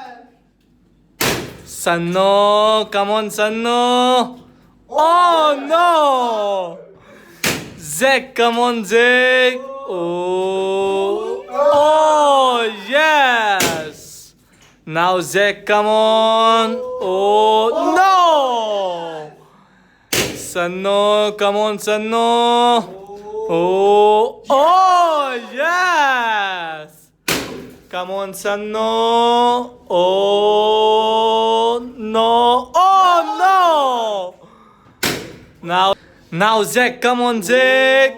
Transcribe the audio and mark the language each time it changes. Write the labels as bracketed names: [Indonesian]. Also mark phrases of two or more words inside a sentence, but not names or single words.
[English] Sannu, come on, Sannu. Oh no! Jack, come on, Jack. Oh yes! Now Jack, come on. Oh no! Sannu, come on, Sannu. Oh yes! Come on, Sannu. Oh no! Oh no! Now Jack, come on, Jack.